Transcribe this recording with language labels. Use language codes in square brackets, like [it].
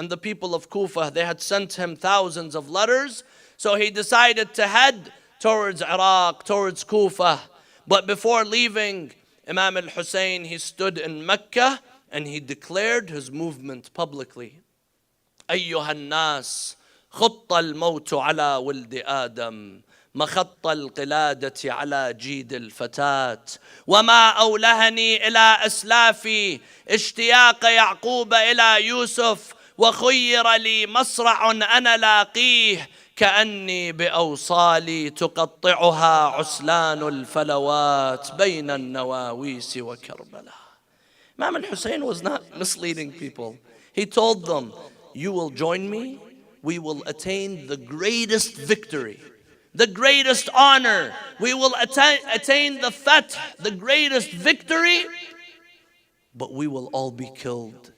[en] And the people of Kufa, they had sent him thousands of letters, so he decided to head towards Iraq, towards Kufa. But before leaving, Imam al-Hussein, he stood in Mecca and he declared his movement publicly. [ar] أيها الناس خط الموت على ولد آدم مخط القلادة على جيد الفتاة وما أولهني إلى أسلافي اشتياق يعقوب إلى يوسف وخير لي مصرع أنا لاقيه كأني بأوصالي تقطعها عسلان الفلوات بين النواويس وكربلا. [en] Imam al-Hussein was not misleading people. He told them, you will join me, we will attain the greatest victory, the greatest honor. We will attain the fath, the greatest victory, but we will all be killed.